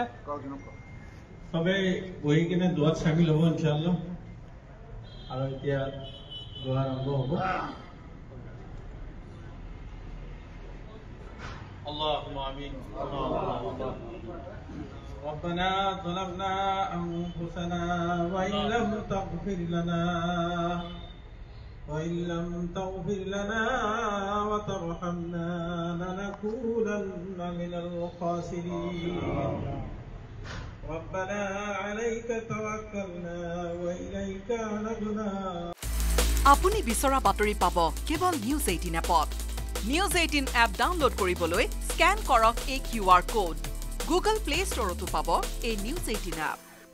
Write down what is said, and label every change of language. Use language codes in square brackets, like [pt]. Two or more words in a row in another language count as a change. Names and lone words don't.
[as] সবে বহি কিনে দোয়াত শামিল হ'ব ইনশাআল্লাহ আৰু এতিয়া দোয়া আৰম্ভ হ'ব [ar] اللهم آمين ربنا ظلمنا أنفسنا وإن لم تغفر لنا وترحمنا لنكونن من الخاسرين ربنا عليك توكلنا وإليك أنبنا [as] আপুনি বিচৰা বাতৰি পাব কেৱল নিউজ 18 এপত নিউজ 18 এপ ডাউনলোড কৰিবলৈ স্ক্যান কৰক এই QR কোড গুগল প্লে ষ্টৰতো পাব এই নিউজ 18 এপ